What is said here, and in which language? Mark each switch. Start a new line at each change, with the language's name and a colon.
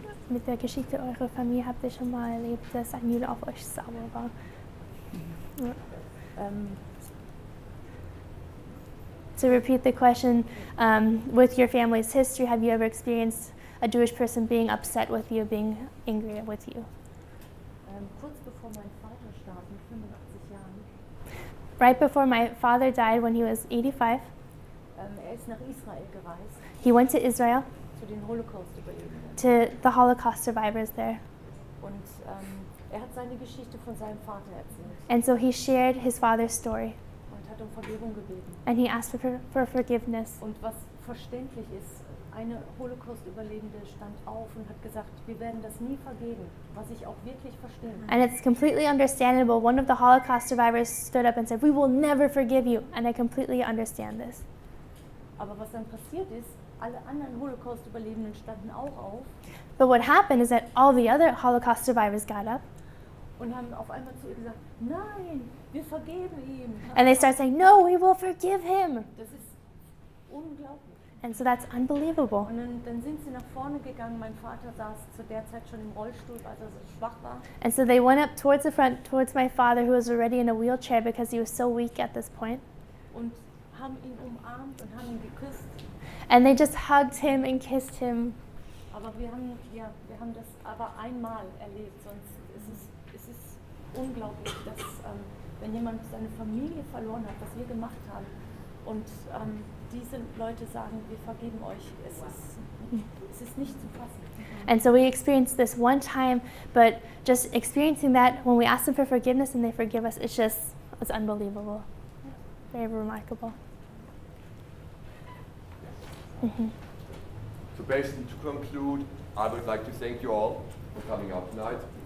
German: Mit der Geschichte eurer Familie habt ihr schon mal erlebt, dass ein Jude auf euch sauer war?
English: To repeat the question, with your family's history, have you ever experienced a Jewish person being upset with you, being angry with you?
German: Kurz bevor mein Vater starb, mit 85 Jahren.
English: Right before my father died when he was 85,
German: Ist nach Israel gereist.
English: he went to Israel
German: Zu den Holocaust-Überlebenden.
English: to the Holocaust survivors there.
German: Und hat seine Geschichte von seinem Vater erzählt.
English: And so he shared his father's story.
German: Und hat Vergebung gebeten.
English: And he asked for forgiveness.
German: Und was verständlich ist, eine Holocaust-Überlebende stand auf und hat gesagt, wir werden das nie vergeben, was ich auch wirklich verstehe.
English: And it's completely understandable. One of the Holocaust survivors stood up and said, "We will never forgive you." And I completely understand this.
German: Aber was dann passiert ist, alle anderen Holocaust-Überlebenden standen auch auf.
English: But what happened is that all the other Holocaust survivors got up.
German: Und haben auf einmal zu ihr gesagt, nein, wir vergeben ihm.
English: And they start saying, "No, we will forgive him."
German: Das ist unglaublich.
English: And so that's unbelievable.
German: Und dann sind sie nach vorne gegangen. Mein Vater saß zu der Zeit schon im Rollstuhl, als er so schwach war.
English: And so they went up towards the front, towards my father, who was already in a wheelchair because he was so weak at this point.
German: Und haben ihn umarmt und haben ihn geküsst.
English: And they just hugged him and kissed him.
German: Aber wir haben das aber einmal erlebt, sonst ist es unglaublich, dass wenn jemand seine Familie verloren hat, was wir gemacht haben, und diese Leute sagen, wir vergeben euch, es ist nicht zu fassen.
English: And so we experienced this one time, but just experiencing that when we ask them for forgiveness and they forgive us, it's unbelievable. Very remarkable. Mm-hmm. So basically, to conclude, I would like to thank you all for coming out tonight.